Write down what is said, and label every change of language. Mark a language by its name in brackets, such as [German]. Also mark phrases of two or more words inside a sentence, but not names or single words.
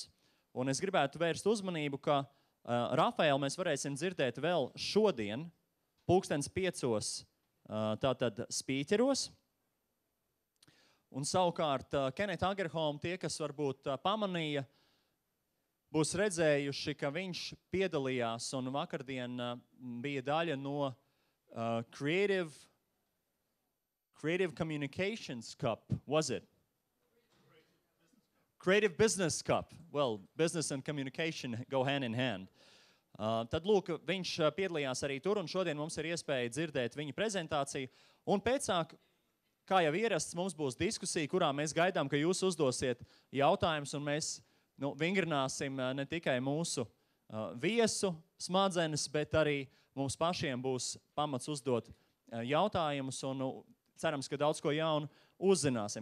[Latvian] Un es gribētu vērst uzmanību, ka Rafaelu mēs varēsim dzirdēt vēl šodien, 5:00 tātad spīķeros. Un savukārt Keneta Agerholm, tie, kas varbūt pamanīja, būs redzējuši, ka viņš piedalījās un vakardien bija daļa no Creative Communications Cup, [English] was it? Creative Business Cup. Well, business and communication go hand in hand. [Latvian] Tad lūk, viņš piedalījās arī tur, un šodien mums ir iespēja dzirdēt viņa prezentāciju. Un pēcāk, kā jau ierasts, mums būs diskusija, kurā mēs gaidām, ka jūs uzdosiet jautājumus, un mēs vingrināsim ne tikai mūsu viesu smadzenes, bet arī mums pašiem būs pamats uzdot jautājumus, un cerams, ka daudz ko jaunu uzzināsim.